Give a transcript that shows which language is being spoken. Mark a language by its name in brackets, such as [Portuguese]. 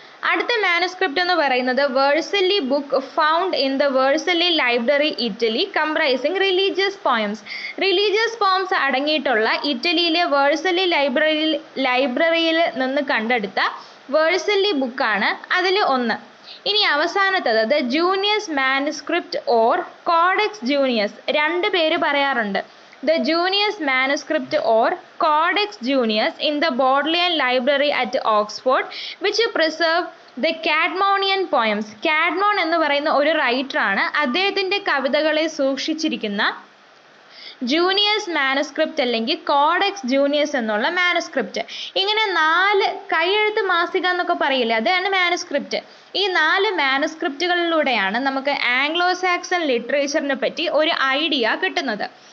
[Malayalam] അടുത്ത മാനുസ്ക്രിപ്റ്റ് എന്ന് പറയുന്നത് [English] Vercelli book found in the Vercelli library Italy comprising religious poems [Malayalam] അടങ്ങിയിട്ടുള്ള ഇറ്റലിയിലെ വേഴ്സലി ലൈബ്രറിയിൽ നിന്ന് കണ്ടെടുത്ത വേഴ്സലി ബുക്കാണ് അതിൽ ഒന്ന്. ഇനി അവസാനത്തത് [English] the Junius manuscript or codex Junius, [Malayalam] രണ്ട് പേര് പറയാറുണ്ട്. [English] The Junius manuscript or Codex Junius in the Bodleian Library at Oxford, which preserve the Cadmonian poems. [Malayalam] കാഡ്മോൺ എന്ന് പറയുന്ന ഒരു റൈറ്ററാണ്. അദ്ദേഹത്തിൻ്റെ കവിതകളെ സൂക്ഷിച്ചിരിക്കുന്ന ജൂനിയസ് മാനുസ്ക്രിപ്റ്റ് അല്ലെങ്കിൽ കോഡെക്സ് ജൂനിയസ് എന്നുള്ള മാനുസ്ക്രിപ്റ്റ്. ഇങ്ങനെ 4 കൈയെഴുത്ത് മാസിക എന്നൊക്കെ പറയില്ലേ, അതാണ് മാനുസ്ക്രിപ്റ്റ്. ഈ 4 മാനുസ്ക്രിപ്റ്റുകളിലൂടെയാണ് നമുക്ക് ആംഗ്ലോ സാക്സൺ ലിറ്ററേച്ചറിനെ പറ്റി ഒരു ഐഡിയ കിട്ടുന്നത്.